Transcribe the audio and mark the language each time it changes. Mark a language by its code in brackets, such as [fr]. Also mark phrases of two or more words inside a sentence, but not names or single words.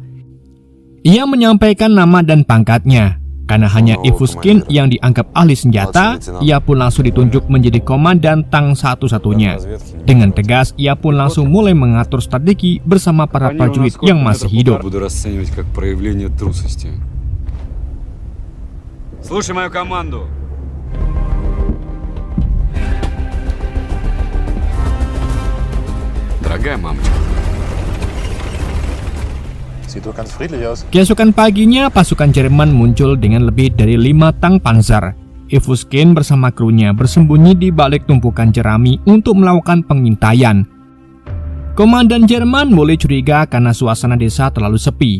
[id] Ia menyampaikan nama dan pangkatnya. Karena hanya Ivushkin yang dianggap ahli senjata, ia pun langsung ditunjuk menjadi komandan tank satu-satunya. Dengan tegas, ia pun langsung mulai mengatur strategi bersama para prajurit yang masih hidup. [ru] Слушай мою команду. Дорогая мамочка. [id] Keesokan paginya, pasukan Jerman muncul dengan lebih dari 5 tank panzer. Ivushkin bersama krunya bersembunyi di balik tumpukan jerami untuk melakukan pengintaian. Komandan Jerman mulai curiga karena suasana desa terlalu sepi.